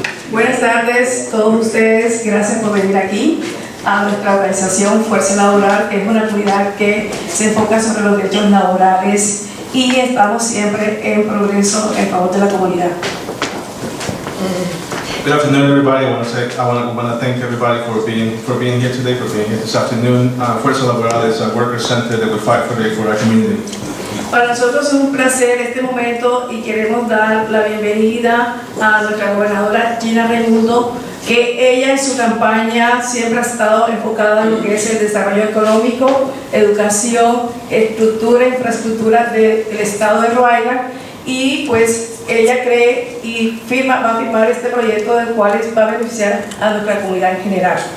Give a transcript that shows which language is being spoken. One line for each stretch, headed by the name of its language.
Spanish: Buenas tardes a todos ustedes, gracias por venir aquí a nuestra organización Fuerza Laboral, que es una comunidad que se enfoca sobre los derechos laborales y estamos siempre en progreso en favor de la comunidad.
English: Good afternoon, everybody. I want to thank everybody for being here today, for being here this afternoon. Fuerza Laboral is a worker center that we fight for our community.
Spanish: Para nosotros es un placer este momento y queremos dar la bienvenida a nuestra gobernadora Gina Raimondo, que ella en su campaña siempre ha estado enfocada en lo que es el desarrollo económico, educación, estructura, infraestructura del estado de Rhode Island, y pues ella cree y va a firmar este proyecto del cual va a beneficiar a nuestra comunidad en general.